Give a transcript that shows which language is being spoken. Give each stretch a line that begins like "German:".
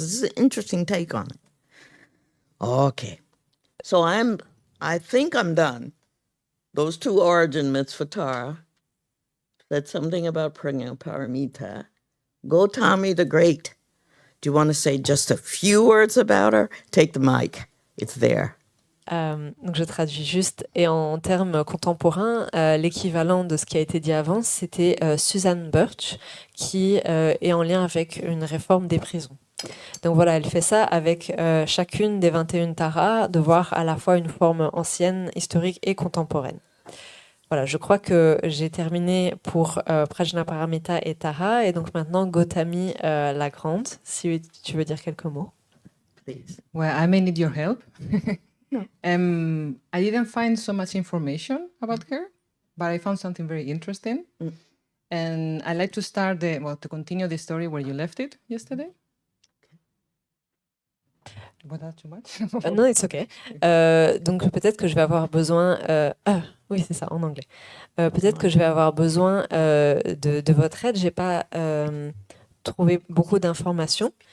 English: This is an interesting take on it. Okay, so I think I'm done. Those two origin myths for Tara. Said something about Prajnaparamita. Gautami the Great. Do you want to say just a few words about her? Take the mic. It's there.
French: Donc je traduis juste, et en termes contemporains, l'équivalent de ce qui a été dit avant, c'était Susan Birch, qui est en lien avec une réforme des prisons. Donc voilà, elle fait ça avec chacune des 21 taras, de voir à la fois une forme ancienne, historique et contemporaine. Voilà, je crois que j'ai terminé pour Prajnaparamita et Tara, et donc maintenant Gautami la Grande, si tu veux dire quelques mots.
English: Please. Well, I may need your help. I didn't find so much information about her, but I found something very interesting. And I'd like to start to continue the story where you left it yesterday. Was that too much? Non, it's okay.
French: Donc peut-être que je vais avoir besoin... oui, c'est ça, en anglais. Peut-être que je vais avoir besoin de votre aide. Je n'ai pas trouvé beaucoup d'informations.